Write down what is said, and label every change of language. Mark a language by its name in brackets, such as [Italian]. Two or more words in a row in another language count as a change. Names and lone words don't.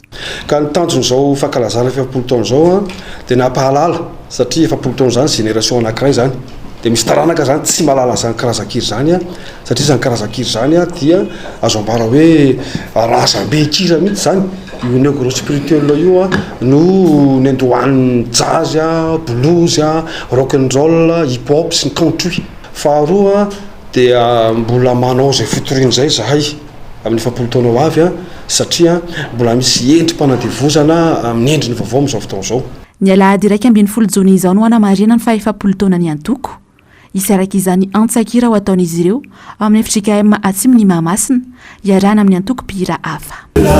[Malagasy] Ka ny tanjon'izao fankalazana 40 taona zao dia nampahalala satria 40 taona zany génération anankiray zany dia misy taranaka zany tsy mahalala zany karazan-kiry zany satria zany karazan-kiry zany dia azo ambara hoe razam-be kira mihitsy zany. Io ny [French] gros spirituel [Malagasy] io no nendohan'ny jazz, blues, [English] rock and roll, hip hop [Malagasy] sy ny country. Faharoa dia mbola manao izay fitoriana izay zahay amin'ny 40 taona ho avy satria mbola misy endrim-panadevozana amin'ny endriny vaovao amin'izao fotoana izao. Ny alahady 12 jona izao no hanamarina ny fa-10 taona ny antoko. Isy araka izany antsakira ho ataon'izy ireo amin'ny FJKM Atsimon'ny Mahamasina iarahana amin'ny antoko-pihira hafa.